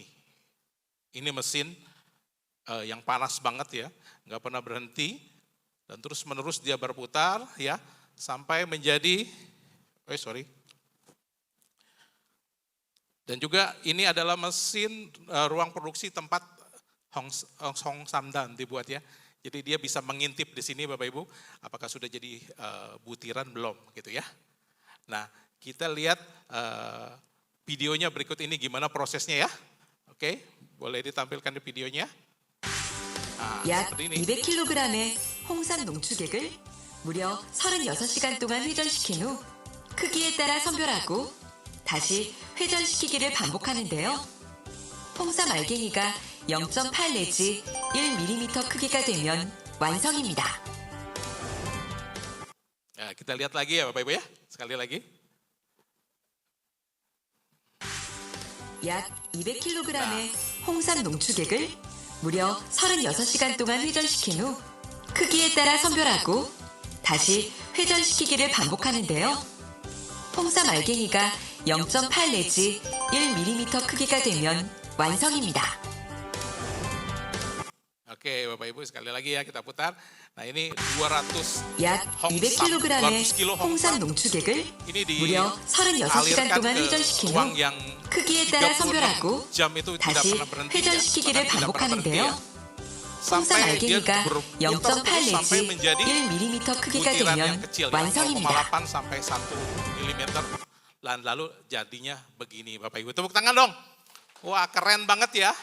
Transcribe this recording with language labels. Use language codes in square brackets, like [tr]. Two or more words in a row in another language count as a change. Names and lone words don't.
[id] Ini mesin yang panas banget ya, nggak pernah berhenti dan terus menerus dia berputar ya sampai menjadi Dan juga ini adalah mesin ruang produksi tempat Hongsamdam dibuat ya. Jadi dia bisa mengintip di sini Bapak Ibu, apakah sudah jadi butiran belum gitu ya. Nah, kita lihat videonya berikut ini gimana prosesnya ya. Oke, boleh ditampilkan di videonya. [ko] 약 200kg의 홍삼 농축액을 무려 36시간 동안 회전시킨 후 크기에 따라 선별하고 다시 회전시키기를 반복하는데요. 홍삼 알갱이가 0.8 내지 1mm 크기가 되면 완성입니다. [id] Ya, kita lihat lagi ya Bapak Ibu ya, sekali lagi. [ko] 약 200kg의 홍삼 농축액을 무려 36시간 동안 회전시킨 후 크기에 따라 선별하고 다시 회전시키기를 반복하는데요. 홍삼 알갱이가 0.8 내지 1mm 크기가 되면 완성입니다. [id] Oke, Bapak Ibu sekali lagi ya kita putar. Nah ini 200 [ko] 약 200kg의 [id] 200 kg [ko] 홍삼 농축액을 [id] ini [ko] 무려 36시간 [id] dialirkan [ko] 동안 [id] ke [ko] 회전시킨 [id] ruang [ko] 후 [id] yang [ko] 크기에 따라 [id] 36 [ko] 선별하고 [id] jam itu tidak [ko] 다시 [id] pernah berhenti. [ko] 회전시키기를 [id] Bahkan tidak pernah berhenti [ko] 반복하는데요. [id] ya. [ko] 홍삼 [id] Sampai dia [ko] 알갱이가 [id] berputar [ko] 0.8 [id] terus sampai [ko] 내지 [id] menjadi [ko] 1mm 크기가 [id] butiran yang [ko] 되면 [id] kecil ya, [ko] 완성입니다. [id] 0,8 sampai 1 mm. Dan lalu jadinya begini Bapak Ibu. Tepuk tangan dong. Wah keren banget ya.